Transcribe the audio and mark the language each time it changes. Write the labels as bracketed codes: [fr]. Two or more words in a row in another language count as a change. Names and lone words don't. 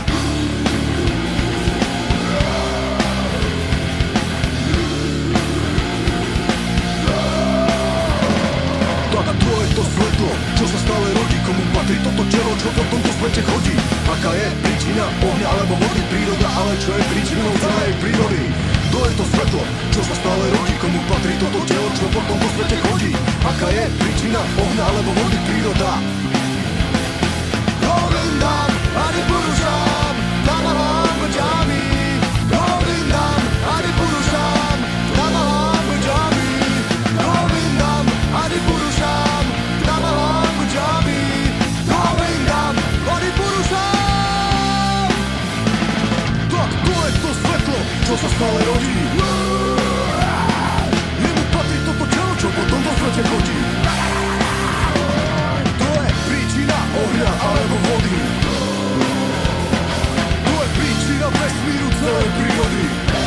[sk] To svetlo, čo sa stále rodí, komu patrí toto telo, čo po tomto svete chodí. Aká je príčina ohňa alebo vody, príroda, ale čo je príčinou celej prírody? To je to svetlo, čo sa stále rodí, komu patrí toto telo, čo po tomto svete chodí. Aká je príčina ohňa alebo vody, príroda? [sa] गोविन्दं हरि पुरुषं नमहं भजामि. गोविन्दं हरि पुरुषं नमहं भजामि. गोविन्दं हरि पुरुषं नमहं भजामि. गोविन्दं हरि पुरुषं. [sk] Tak to je to svetlo, čo sa stále rodí. Jemu patrí toto telo, čo po tomto svete chodí. To je príčina ohňa alebo vody. To je príčina vesmíru celej prírody.